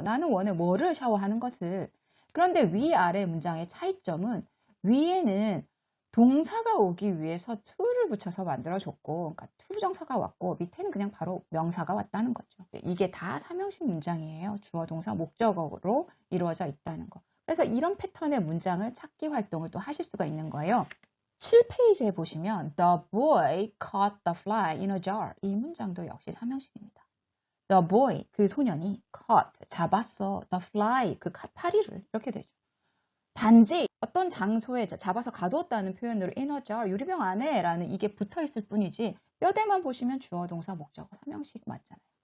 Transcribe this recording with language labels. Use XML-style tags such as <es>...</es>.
<ko>나는 원해 뭐를 샤워하는 것을. 그런데 위아래 문장의 차이점은 위에는 동사가 오기 위해서 to를 붙여서 만들어줬고 그러니까 to 부정사가 왔고 밑에는 그냥 바로 명사가 왔다는 거죠. 이게 다 삼형식 문장이에요. 주어, 동사, 목적어로 이루어져 있다는 거. 그래서 이런 패턴의 문장을 찾기 활동을 또 하실 수가 있는 거예요. 7페이지에 보시면</ko> <en>The boy caught the fly in a jar.</en> <ko>이 문장도 역시 삼형식입니다.</ko> <en>The boy,</en> <ko>그 소년이</ko> <en>caught,</en> <ko>잡았어.</ko> <en>The fly,</en> <ko>그 파리를. 이렇게 되죠. 단지 어떤 장소에 잡아서 가두었다는 표현으로</ko> <en>in a jar,</en> <ko>유리병 안에 라는 이게 붙어 있을 뿐이지 뼈대만 보시면 주어, 동사, 목적어, 삼형식 맞잖아요.</ko>